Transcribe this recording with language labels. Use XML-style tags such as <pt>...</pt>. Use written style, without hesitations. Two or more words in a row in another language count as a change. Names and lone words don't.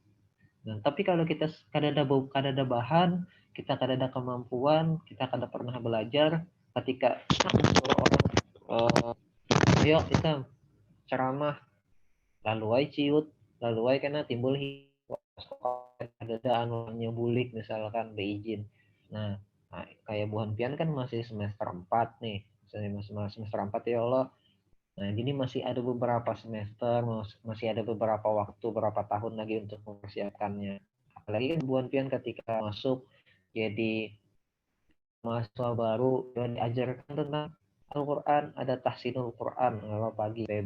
<bjn>Nah, tapi kalau kita kada ada bahan, kita kada ada kemampuan, kita kada pernah belajar, ketika orang ayo kita ceramah, lalu ay ciut, lalu ay kena timbul ada anunya bulik misalkan beizin. Nah, kayak buhan pian kan masih semester 4 nih.</bjn> <id>Masih semester 4 ya Allah. Nah, jadi masih ada beberapa semester, masih ada beberapa waktu, beberapa tahun lagi untuk mempersiapkannya.</id> <bjn>Apalagi kan buan pian ketika masuk jadi mahasiswa baru dan diajarkan tentang Al-Quran, ada</bjn> <ar>تحسين القرآن</ar> <bjn>kalau pagi PB.</bjn>